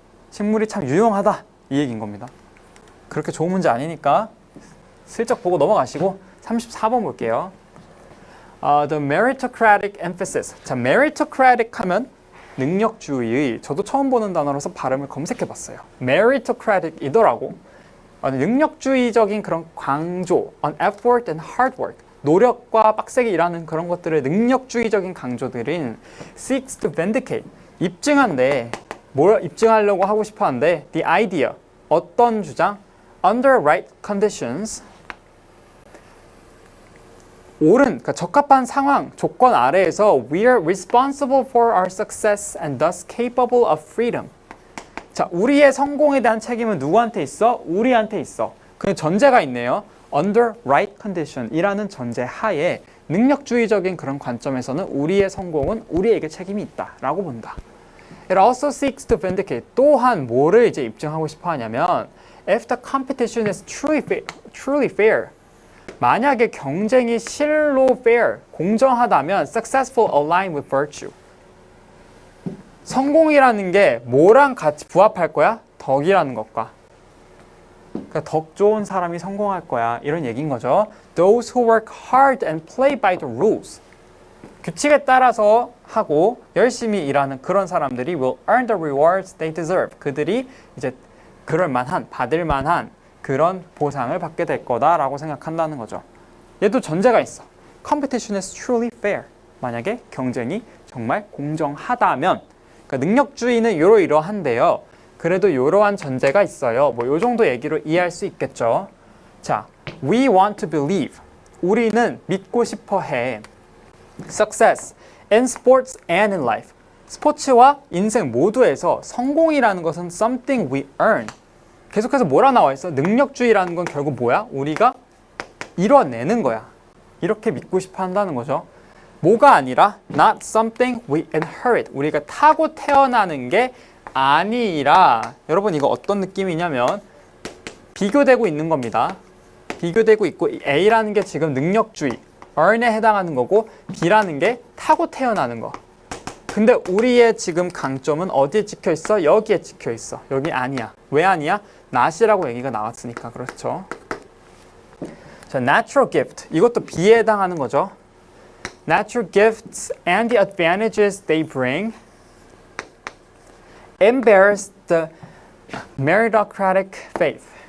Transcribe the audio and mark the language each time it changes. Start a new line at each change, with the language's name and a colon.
Korean: 식물이 참 유용하다. 이 얘기인 겁니다. 그렇게 좋은 문제 아니니까 슬쩍 보고 넘어가시고 34번 볼게요.
English: The meritocratic emphasis. 자, meritocratic
Korean: 하면 능력주의. 저도 처음 보는 단어로서 발음을 검색해 봤어요. meritocratic이더라고. 능력주의적인 그런 강조
English: on effort and hard work.
Korean: 노력과 빡세게 일하는 그런 것들을 능력주의적인 강조들인
English: seeks to vindicate.
Korean: 입증한데 뭘 입증하려고 하고 싶어 하는데
English: the idea.
Korean: 어떤 주장?
English: under right conditions.
Korean: 옳은, 그러니까 적합한 상황, 조건 아래에서
English: we are responsible for our success and thus capable of freedom.
Korean: 자, 우리의 성공에 대한 책임은 누구한테 있어? 우리한테 있어. 그 전제가 있네요.
English: under right condition
Korean: 이라는 전제 하에 능력주의적인 그런 관점에서는 우리의 성공은 우리에게 책임이 있다라고 본다.
English: It also seeks to vindicate.
Korean: 또한 뭐를 이제 입증하고 싶어 하냐면
English: if the competition is truly fair.
Korean: 만약에 경쟁이 실로 fair, 공정하다면
English: successful align with virtue.
Korean: 성공이라는 게 뭐랑 같이 부합할 거야? 덕이라는 것과. 그러니까 덕 좋은 사람이 성공할 거야. 이런 얘기인 거죠.
English: Those who work hard and play by the rules.
Korean: 규칙에 따라서 하고 열심히 일하는 그런 사람들이
English: will earn the rewards they deserve.
Korean: 그들이 이제 그럴 만한, 받을 만한 그런 보상을 받게 될 거다라고 생각한다는 거죠. 얘도 전제가 있어. Competition is truly fair. 만약에 경쟁이 정말 공정하다면, 그러니까 능력주의는 이러이러한데요. 그래도 이러한 전제가 있어요. 뭐 요 정도 얘기로 이해할 수 있겠죠. 자,
English: we want to believe.
Korean: 우리는 믿고 싶어 해.
English: Success in sports and in life.
Korean: 스포츠와 인생 모두에서 성공이라는 것은
English: something we earn.
Korean: 계속해서 뭐라 나와 있어? 능력주의라는 건 결국 뭐야? 우리가 이뤄내는 거야. 이렇게 믿고 싶어 한다는 거죠. 뭐가 아니라
English: not something we inherit.
Korean: 우리가 타고 태어나는 게 아니라 여러분 이거 어떤 느낌이냐면 비교되고 있는 겁니다. 비교되고 있고 A라는 게 지금 능력주의, earn에 해당하는 거고 B라는 게 타고 태어나는 거. 근데 우리의 지금 강점은 어디에 찍혀 있어? 여기에 찍혀 있어. 여기 아니야. 왜 아니야? not이라고 얘기가 나왔으니까 그렇죠.
English: 자, natural gift.
Korean: 이것도 B에 해당하는 거죠.
English: Natural gifts and the advantages they bring embarrass the meritocratic faith.